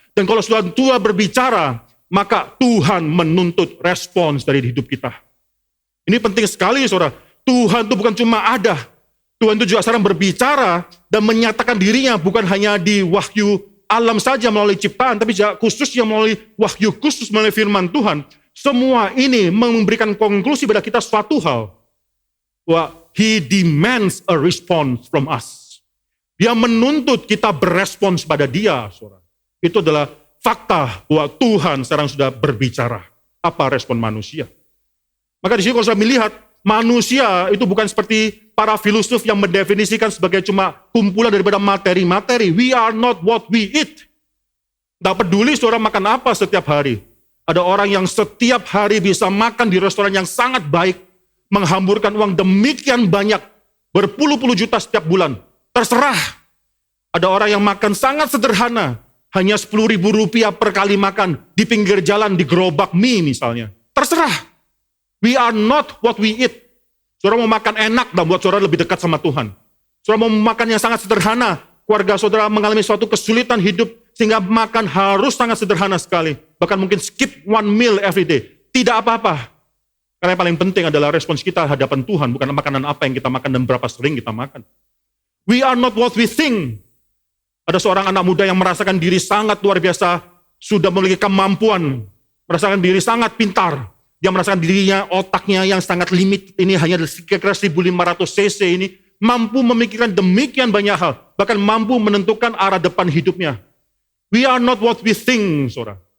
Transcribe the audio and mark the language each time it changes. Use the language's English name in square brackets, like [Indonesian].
[Indonesian] Dan kalau sudah Tuhan berbicara, maka Tuhan menuntut respons dari hidup kita. Ini penting sekali saudara. Tuhan itu bukan cuma ada. Tuhan itu juga sekarang berbicara dan menyatakan dirinya bukan hanya di wahyu alam saja melalui ciptaan, tapi juga khusus yang melalui wahyu khusus melalui firman Tuhan. Semua ini memberikan konklusi pada kita suatu hal. [English] Bahwa He demands a response from us. [Indonesian] Dia menuntut kita berespons pada dia, saudara. Itu adalah fakta bahwa Tuhan sekarang sudah berbicara. Apa respon manusia? Maka di sini kalau saya melihat, manusia itu bukan seperti para filosof yang mendefinisikan sebagai cuma kumpulan daripada materi-materi. [English] We are not what we eat. [Indonesian] Tidak peduli saudara makan apa setiap hari. Ada orang yang setiap hari bisa makan di restoran yang sangat baik, menghamburkan uang demikian banyak, berpuluh-puluh juta setiap bulan. Terserah. Ada orang yang makan sangat sederhana, hanya 10.000 rupiah per kali makan, di pinggir jalan, di gerobak mie misalnya. Terserah. [English] We are not what we eat. [Indonesian] Saudara mau makan enak dan buat saudara lebih dekat sama Tuhan. Saudara mau makan yang sangat sederhana, keluarga saudara mengalami suatu kesulitan hidup, sehingga makan harus sangat sederhana sekali. Bahkan mungkin [English] skip one meal every day. [Indonesian] Tidak apa-apa. Karena yang paling penting adalah respons kita hadapan Tuhan, bukan makanan apa yang kita makan dan berapa sering kita makan. [English] We are not what we think. [Indonesian] Ada seorang anak muda yang merasakan diri sangat luar biasa, sudah memiliki kemampuan, merasakan diri sangat pintar. Dia merasakan dirinya, otaknya yang sangat limit, ini hanya kira-kira 1500 cc ini, mampu memikirkan demikian banyak hal, bahkan mampu menentukan arah depan hidupnya. [English] We are not what we think, saudara.